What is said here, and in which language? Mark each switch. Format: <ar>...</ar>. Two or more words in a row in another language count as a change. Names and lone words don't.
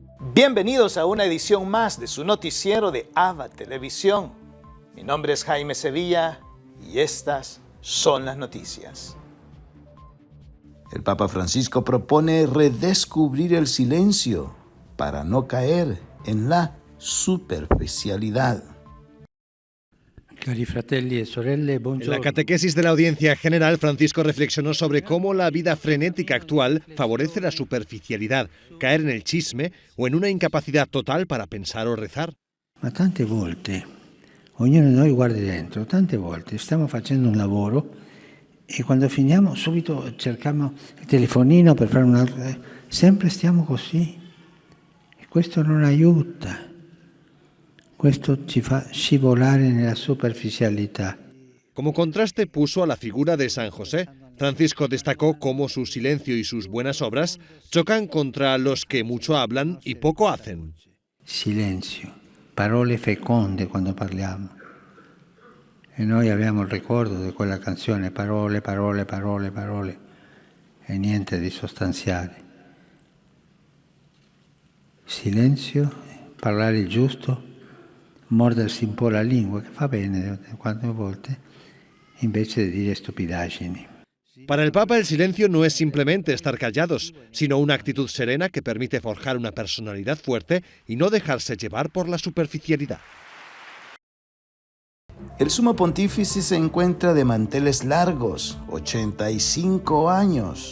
<es>Bienvenidos a una edición más de su noticiero de AVA Televisión. Mi nombre es Jaime Sevilla y estas son las noticias. El Papa Francisco propone redescubrir el silencio para no caer en la superficialidad.</es> <it>Cari fratelli e sorelle, buongiorno.</it> <es>En la catequesis de la audiencia general, Francisco reflexionó sobre cómo la vida frenética actual favorece la superficialidad, caer en el chisme o en una incapacidad total para pensar o rezar.</es> <it>Ma tante volte, ognuno di noi guardi dentro, tante volte stiamo facendo un lavoro e quando finiamo subito cerchiamo il telefonino per fare un'altra. Sempre stiamo così e questo non aiuta. Questo ci fa scivolare nella superficialità.</it> <es>Como contraste puso a la figura de San José. Francisco destacó cómo su silencio y sus buenas obras chocan contra los que mucho hablan y poco hacen.</es> <it>Silenzio, parole feconde quando parliamo. E noi abbiamo il ricordo di quella canzone, parole, parole, parole, parole, e niente di sostanziale. Silenzio, parlare il giusto, mordersi un po' la lingua, che fa bene quante volte, invece di dire stupidaggini.</it> <es>Para el Papa, el silencio no es simplemente estar callados, sino una actitud serena que permite forjar una personalidad fuerte y no dejarse llevar por la superficialidad. El sumo pontífice se encuentra de manteles largos, 85 años.</es>